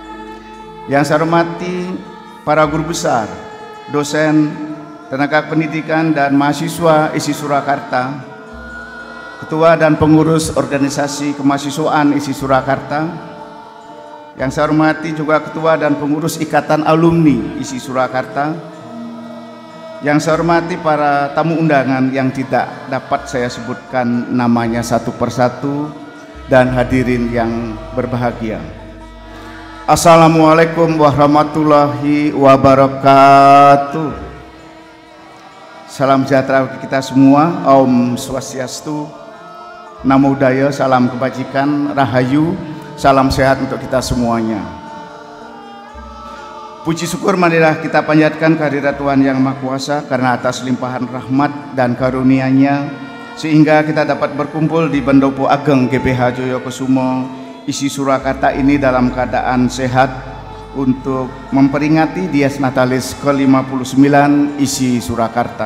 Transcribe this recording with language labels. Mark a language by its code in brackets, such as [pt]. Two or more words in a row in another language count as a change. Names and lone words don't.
[id] Yang saya hormati para guru besar, dosen, tenaga pendidikan dan mahasiswa ISI Surakarta, ketua dan pengurus organisasi kemahasiswaan ISI Surakarta, yang saya hormati juga ketua dan pengurus ikatan alumni ISI Surakarta, yang saya hormati para tamu undangan yang tidak dapat saya sebutkan namanya satu persatu, dan hadirin yang berbahagia. [ar] السلام عليكم ورحمة الله وبركاته. [id] Salam sejahtera bagi kita semua. [ban] Om Swastiastu, [pi] Namo Buddhaya, [id] salam kebajikan, rahayu, salam sehat untuk kita semuanya. Puji syukur marilah kita panjatkan kehadirat Tuhan Yang Maha Kuasa karena atas limpahan rahmat dan karunia-Nya sehingga kita dapat berkumpul di Pendopo Ageng GBH Joyokusumo ISI Surakarta ini dalam keadaan sehat untuk memperingati Dies Natalis ke-59 ISI Surakarta.